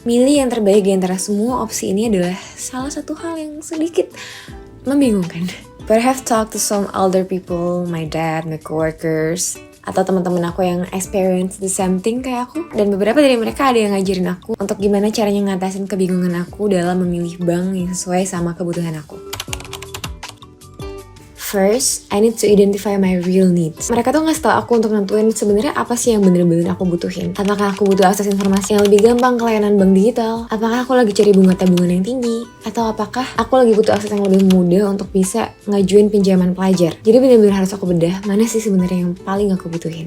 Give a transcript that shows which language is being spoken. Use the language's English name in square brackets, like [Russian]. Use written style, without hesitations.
[Indonesian] Milih yang terbaik di antara semua opsi ini adalah salah satu hal yang sedikit membingungkan. [English] But I have talked to some older people, my dad, my coworkers, [Indonesian] atau teman-teman aku yang [English] experience the same thing [Indonesian] kayak aku. Dan beberapa dari mereka ada yang ngajarin aku untuk gimana caranya ngatasin kebingungan aku dalam memilih bank yang sesuai sama kebutuhan aku. [English] First, I need to identify my real needs. [Indonesian] Mereka tuh ngasih tau aku untuk nentuin sebenarnya apa sih yang bener-bener aku butuhin. Apakah aku butuh akses informasi yang lebih gampang ke layanan bank digital? Apakah aku lagi cari bunga tabungan yang tinggi? Atau apakah aku lagi butuh akses yang lebih mudah untuk bisa ngajuin pinjaman pelajar? Jadi bener-bener harus aku bedah mana sih sebenarnya yang paling aku butuhin.